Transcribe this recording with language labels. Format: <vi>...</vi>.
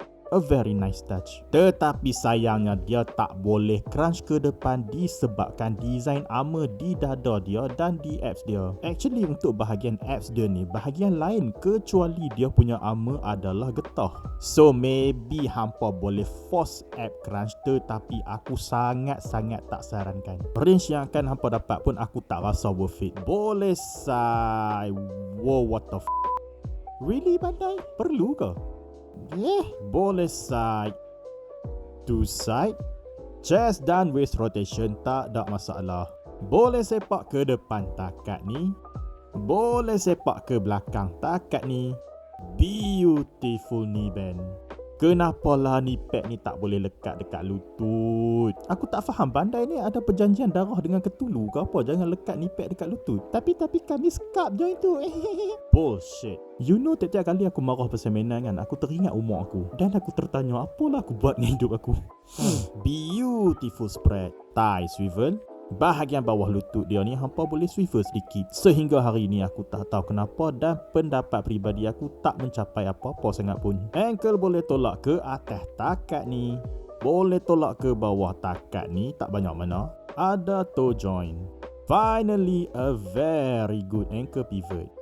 <en>A very nice touch.</en> <ms>Tetapi sayangnya dia tak boleh crunch ke depan disebabkan design armor di dada dia dan di abs dia. Actually untuk bahagian abs dia ni, bahagian lain kecuali dia punya armor adalah getah.</ms> <en>So maybe</en> <ms>hampa boleh force ab crunch, tetapi aku sangat-sangat tak sarankan. Range yang akan hampa dapat pun aku tak rasa worth it. Boleh</ms> <en>say, wow, what the really Bandai?</en> <ms>Perlu ke? Boleh side to side, chest dan waist rotation tak ada masalah. Boleh sepak ke depan takat ni, boleh sepak ke belakang takat ni.</ms> <en>Beautiful knee bend.</en> <ms>Kenapalah ni pad ni tak boleh lekat dekat lutut? Aku tak faham, Bandai ni ada perjanjian darah dengan Cthulhu ke apa? Jangan lekat ni pad dekat lutut. Tapi kami skap je itu. Bullshit.</ms> <en>You know,</en> <ms>tiap-tiap kali aku marah pasal mainan kan, aku teringat umur aku. Dan aku tertanya, apalah aku buat dengan hidup aku?</ms> <en>Beautiful spread. Thigh swivel.</en> <ms>Bahagian bawah lutut dia ni hampa boleh swivel sedikit. Sehingga hari ni aku tak tahu kenapa dan pendapat peribadi aku tak mencapai apa-apa sangat pun. Ankle boleh tolak ke atas takat ni. Boleh tolak ke bawah takat ni, tak banyak mana. Ada toe joint.</ms> <en>Finally, a very good ankle pivot.</en>